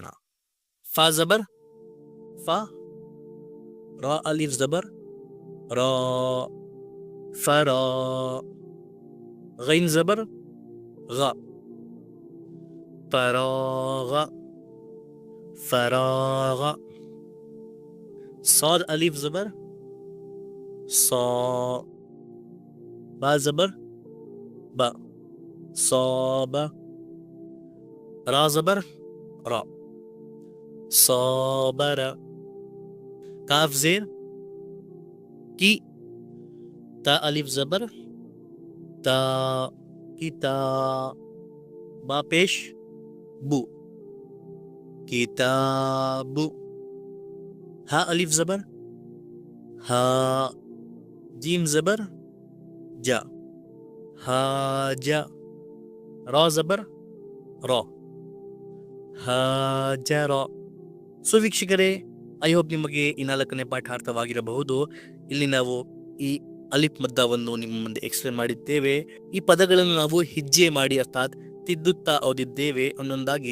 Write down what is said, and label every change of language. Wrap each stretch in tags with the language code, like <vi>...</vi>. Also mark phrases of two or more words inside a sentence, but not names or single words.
<ur>فا زبر فَ، را الف زبر را، فرا. غین زبر غَ، فراغ، فراغ. صاد ألف زبر صا، با زبر با، صاب. را زبر را، صابر. کاف زیر کِ، تا الف زبر تا، کِتا. با پیش بُ، کتابُ. ہا الف زبر ہا، جیم زبر جَ، ہاجَ. را زبر رَ، ہاجَرَ.</ur> <kn>ಸೊ ವೀಕ್ಷಕರೇ,</kn> <en>I hope</en> <kn>ನಿಮಗೆ ಈ 4ನೇ ಪಾಠ ಅರ್ಥವಾಗಿರಬಹುದು. ಇಲ್ಲಿ ನಾವು ಈ ಅಲಿಫ್ ಮದ್ದವನ್ನು ನಿಮ್ಮ ಮುಂದೆ ಎಕ್ಸ್ಪ್ಲೇನ್ ಮಾಡಿದ್ದೇವೆ. ಈ ಪದಗಳನ್ನು ನಾವು ಹೆಜ್ಜೆ ಮಾಡಿ ಅರ್ಥಾತ್ ತಿದ್ದುತ್ತಾ ಓದಿದ್ದೇವೆ ಒಂದೊಂದಾಗಿ.</kn>